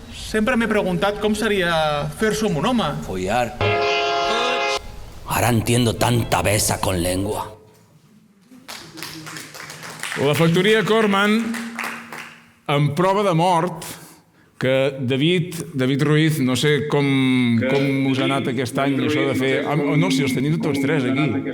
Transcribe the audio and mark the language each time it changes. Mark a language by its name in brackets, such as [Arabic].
[Catalan] Sempre m'he preguntat com seria fer-s'ho amb un home. Follar. [Spanish] Ahora entiendo tanta besa con lengua. [Catalan] La factoria Corman, en prova de mort, que David Ruiz, no sé com us ha anat aquest any això de fer... No, si els tenim tots tres aquí.